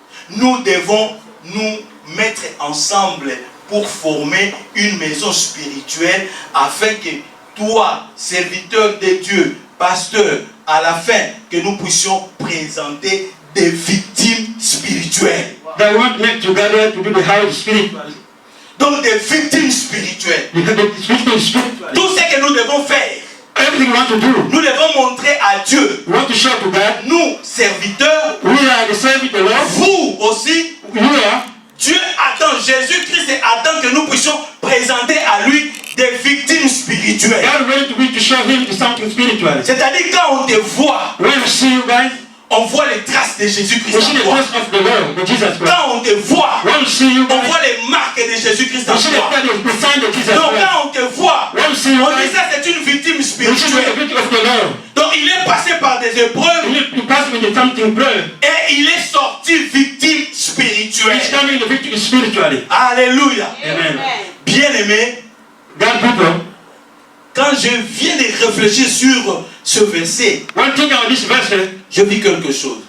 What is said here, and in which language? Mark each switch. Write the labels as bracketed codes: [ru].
[fr] Nous devons nous mettre ensemble pour former une maison spirituelle afin que toi, serviteur de Dieu, pasteur, à la fin, que nous puissions présenter des victimes spirituelles. [en] They want to make together to do the house spiritual. [fr] Donc des victimes spirituelles. [en] You have the spiritual. [fr] Tout ce que nous devons faire, [en] Everything you want to do, [fr] nous devons montrer à Dieu, [en] you want to show to God. [fr] nous, serviteurs, [en] We are the servant of the Lord. [fr] vous aussi, [en] You are. [fr] Dieu attend, Jésus-Christ attend que nous puissions présenter à lui des victimes spirituelles. [en] God ready to be to show him something spiritual. [fr] C'est-à-dire quand on te voit, [en] When we see you guys, [fr] on voit les traces de Jésus-Christ [en] we see [fr] en [en] the [fr] toi. [en] trace of the Lord, the Jesus Christ. [fr] Quand on te voit, [en] When we see you [fr] on [en] guys, [fr] voit les marques de Jésus-Christ en [en] we see [fr] toi. [en] the sign of Jesus [fr] Donc [en] Christ. [fr] quand on te voit, [en] When we see you [fr] on dit [en] guys, [fr] ça c'est une victime [en] we see the [fr] spirituelle. [en] beauty of the Lord. [fr] Donc il est passé par des épreuves [en] You pass with something prayer. [fr] et il est sorti victime [en] He's [fr] spirituelle. [en] coming the victory spiritually. Alléluia. Amen. [fr] Bien-aimé, [en] God people, [fr] quand je viens de réfléchir sur ce verset, je vis quelque chose.